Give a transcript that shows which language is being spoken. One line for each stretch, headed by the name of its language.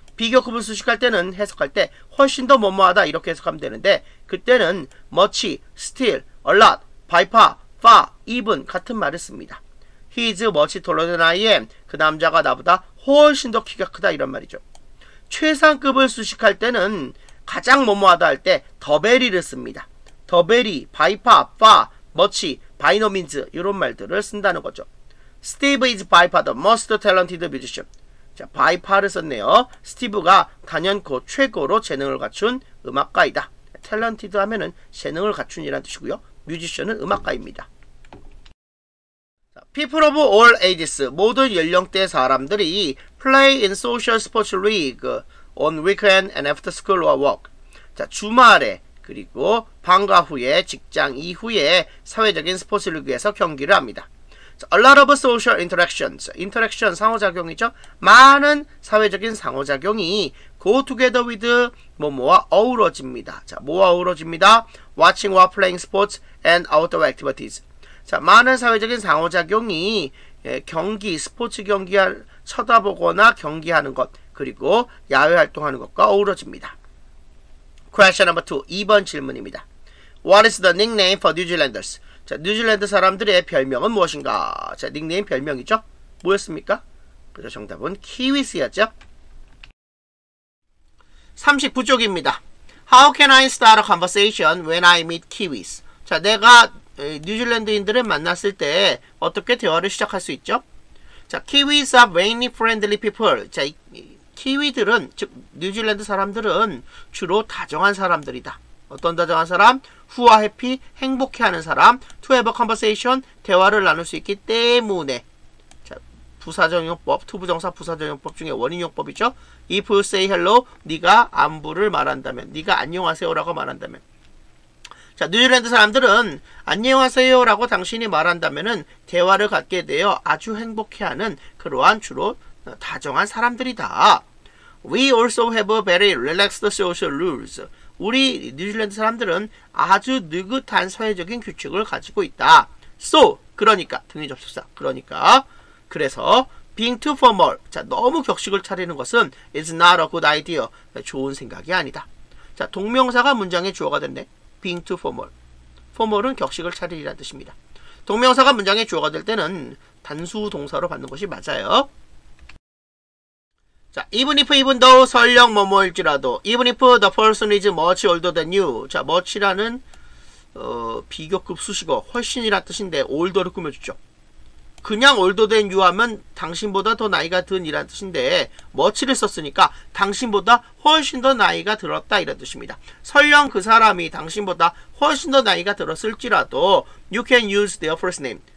Korean: 비교급을 수식할 때는 해석할 때 훨씬 더 뭐뭐하다 이렇게 해석하면 되는데 그때는 much, still, a lot, by far, far, even 같은 말을 씁니다.
English: He is much taller than I am.
Korean: 그 남자가 나보다 훨씬 더 키가 크다 이런 말이죠. 최상급을 수식할 때는 가장 뭐뭐하다 할 때 더베리를 씁니다. 더베리, 바이파, 파, 머치, 바이노민즈 이런 말들을 쓴다는 거죠.
English: Steve is by far the most talented musician.
Korean: 자, by far를 썼네요. 스티브가 단연코 최고로 재능을 갖춘 음악가이다. talented 하면은 재능을 갖춘이라는 뜻이고요. 뮤지션은 음악가입니다.
English: 자, people of all ages,
Korean: 모든 연령대 사람들이
English: play in social sports league on weekend and after school or work.
Korean: 자, 주말에 그리고 방과 후에 직장 이후에 사회적인 스포츠 리그에서 경기를 합니다.
English: A lot of social interactions.
Korean: interaction 상호작용이죠. 많은 사회적인 상호작용이
English: go together with
Korean: 뭐뭐와 어우러집니다. 자, 뭐와 어우러집니다?
English: watching or playing sports and outdoor activities.
Korean: 자, 많은 사회적인 상호작용이 경기, 스포츠 경기 쳐다보거나 경기하는 것, 그리고 야외 활동하는 것과 어우러집니다.
English: Question number 2.
Korean: 2번 질문입니다.
English: What is the nickname for New Zealanders?
Korean: 자, 뉴질랜드 사람들의 별명은 무엇인가? 자, 닉네임 별명이죠? 뭐였습니까? 그래서 정답은 키위스였죠? 39쪽입니다.
English: How can I start a conversation when I meet Kiwis?
Korean: 자, 내가 뉴질랜드인들을 만났을 때 어떻게 대화를 시작할 수 있죠?
English: 자, Kiwis are very friendly people.
Korean: 자, 키위들은, 즉 뉴질랜드 사람들은 주로 다정한 사람들이다. 어떤 다정한 사람?
English: Who are happy,
Korean: 행복해하는 사람.
English: To have a conversation,
Korean: 대화를 나눌 수 있기 때문에. 자, 부사적용법, 투부정사 부사적용법 중에 원인용법이죠.
English: If you say hello,
Korean: 네가 안부를 말한다면, 네가 안녕하세요라고 말한다면. 자, 뉴질랜드 사람들은 안녕하세요라고 당신이 말한다면은 대화를 갖게 되어 아주 행복해하는 그러한 주로 다정한 사람들이다.
English: We also have a very relaxed social rules.
Korean: 우리 뉴질랜드 사람들은 아주 느긋한 사회적인 규칙을 가지고 있다. So, 그러니까 등위 접속사. 그러니까 그래서
English: being too formal.
Korean: 자, 너무 격식을 차리는 것은
English: is not a good idea.
Korean: 좋은 생각이 아니다. 자, 동명사가 문장의 주어가 됐네.
English: being too formal.
Korean: formal은 격식을 차리라는 뜻입니다. 동명사가 문장의 주어가 될 때는 단수 동사로 받는 것이 맞아요.
English: 자, even if, even though,
Korean: 설령 뭐뭐일지라도,
English: even if the person is much older than you.
Korean: 자, much라는 비교급 수식어, 훨씬이란 뜻인데 older를 꾸며주죠. 그냥 older than you 하면 당신보다 더 나이가 든 이란 뜻인데 much를 썼으니까 당신보다 훨씬 더 나이가 들었다 이런 뜻입니다. 설령 그 사람이 당신보다 훨씬 더 나이가 들었을지라도
English: you can use their first name.